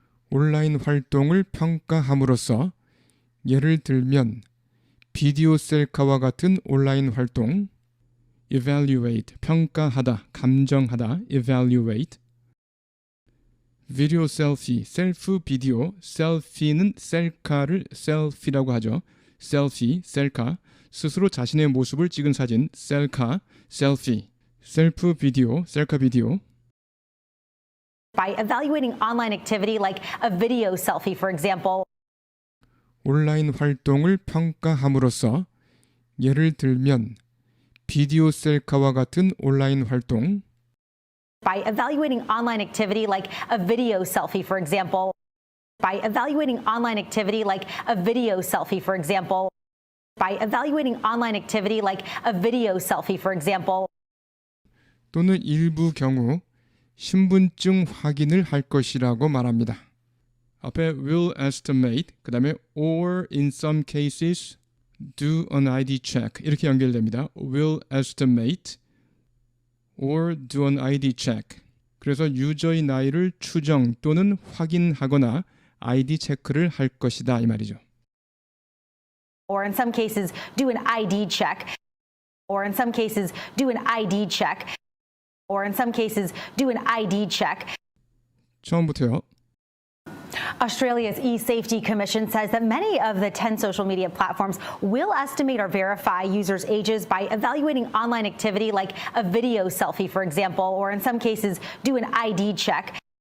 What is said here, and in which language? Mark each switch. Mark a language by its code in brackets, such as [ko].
[ko] 온라인 활동을 평가함으로써 예를 들면 비디오 셀카와 같은 온라인 활동 evaluate, 평가하다, 감정하다, evaluate 비디오 셀피, 셀프 비디오, 셀피는 셀카를 셀피라고 하죠. 셀피, 셀카, 스스로 자신의 모습을 찍은 사진, 셀카, 셀피, 셀프 비디오, 셀카 비디오 [en] by evaluating online activity like a video selfie, for example. [ko] 온라인 활동을 평가함으로써 예를 들면 비디오 셀카와 같은 온라인 활동 [en] By evaluating online activity like a video selfie, for example. By evaluating online activity like a video selfie, for example. By evaluating online activity like a video selfie, for example. [ko] 또는 일부 경우 신분증 확인을 할 것이라고 말합니다. 앞에 [en] will estimate, [ko] 그 다음에 [en] or in some cases do an ID check [ko] 이렇게 연결됩니다. [en] will estimate or do an ID check. [ko] 그래서 유저의 나이를 추정 또는 확인하거나 ID 체크를 할 것이다 이 말이죠. [en] Or in some cases do an ID check. Or in some cases do an ID check. Or in some cases do an ID check. [ko] 처음부터요. [en] Australia's eSafety Commission says that many of the 10 social media platforms will estimate or verify users' ages by evaluating online activity like a video selfie, for example, or in some cases do an ID check.